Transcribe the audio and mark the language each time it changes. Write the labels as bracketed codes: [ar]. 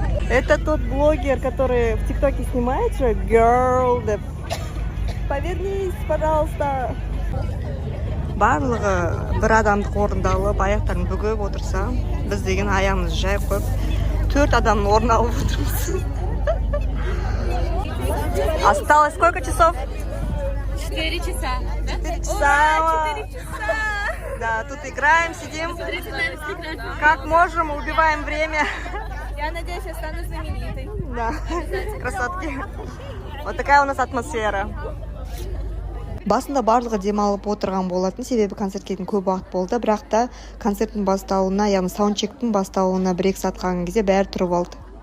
[ru] Это тот блогер, который в ТикТоке снимает же, girl, [kk] деп. [ru] Повернись, пожалуйста. [kk] Барлығы бір адамдық орынды алып, аяқтарын бүгіп отырса, біз деген аяғымыз жай қойып, 4 адамның орын алып отырмыз. [ru] Осталось сколько часов? 4 часа. 4 часа. Да, тут играем, сидим. Как можем, убиваем время. Я надеюсь, я стану знаменитой. Да, красотки. Вот такая у нас атмосфера. [kk] Басында барлығы демалып отырған болатын, себебі концертке көп уақыт болды, бірақ та концерттің басталуына, яғни саундчектің басталуына 1-2 сағат қалған кезде бәрі тұрып алды.